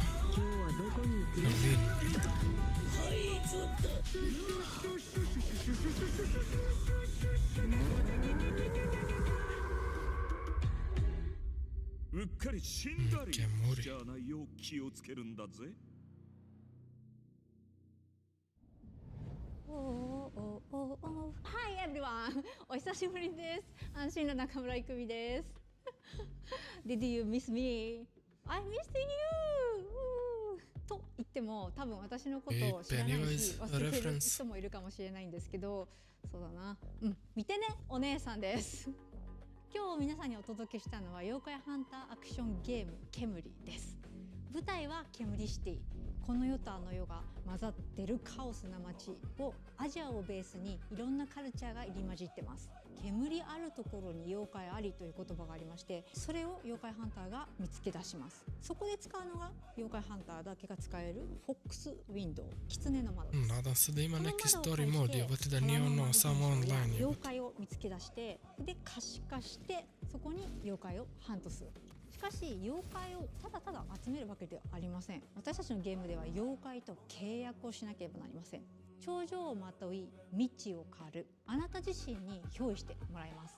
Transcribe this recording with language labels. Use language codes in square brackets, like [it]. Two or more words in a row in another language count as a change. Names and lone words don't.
[en] Lin. Kemuri. Hi everyone! [ja] お久しぶりです。安心の中村いくみです。 [en] Did you miss me? I missed you! [ja] と言っても多分私のことを知らないし忘れてる人もいるかもしれないんですけど、そうだな。見てね、お姉さんです。今日皆さんにお届けしたのは妖怪ハンターアクションゲームケムリです。舞台はケムリシティ。この世とあの世が混ざってるカオスな街をアジアをベースにいろんなカルチャーが入り混じってます。煙あるところに妖怪ありという言葉がありまして、それを妖怪ハンターが見つけ出します。そこで使うのが妖怪ハンターだけが使えるフォックスウィンドウ、狐の窓です。 [sr] Nadam se da ima neki story mod, jebote da nije ono samo online. [ja] 妖怪を見つけ出して、で可視化してそこに妖怪をハントする。しかし妖怪をただただ集めるわけではありません。私たちのゲームでは妖怪と契約をしなければなりません。頂上をまとい未知を狩る、あなた自身に憑依してもらいます。